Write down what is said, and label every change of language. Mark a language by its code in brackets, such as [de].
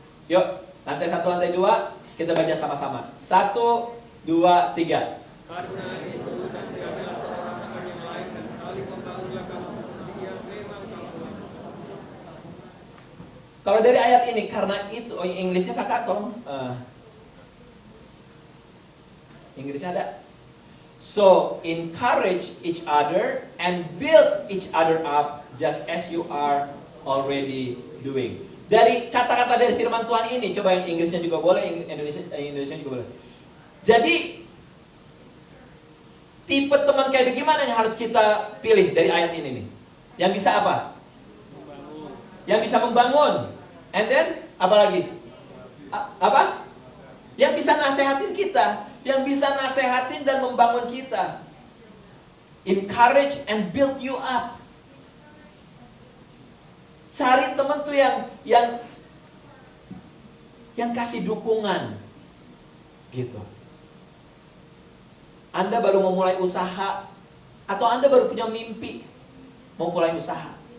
[id] Yuk, lantai 1, lantai 2, kita baca sama-sama. 1, 2, 3. Karena itu kasihanlah seorang dengan yang lain dan saling membangunlah kamu sedia memang kamu. Kalau dari ayat ini, karena itu, oh Inggrisnya kakak tolong. Inggrisnya ada. [en] So, encourage each other and build each other up just as you are already doing. [id] Dari kata-kata dari firman Tuhan ini, coba yang Inggrisnya juga boleh, Indonesia juga boleh. Jadi, tipe teman kayak bagaimana yang harus kita pilih dari ayat ini nih? Yang bisa apa? Yang bisa membangun. [en] And then, [id] apa lagi? Apa? Yang bisa nasehatin kita. Yang bisa nasehatin dan membangun kita. [en] Encourage and build you up. [id] Cari teman tuh yang kasih dukungan. Gitu. Anda baru memulai usaha atau Anda baru punya mimpi mau mulai usaha.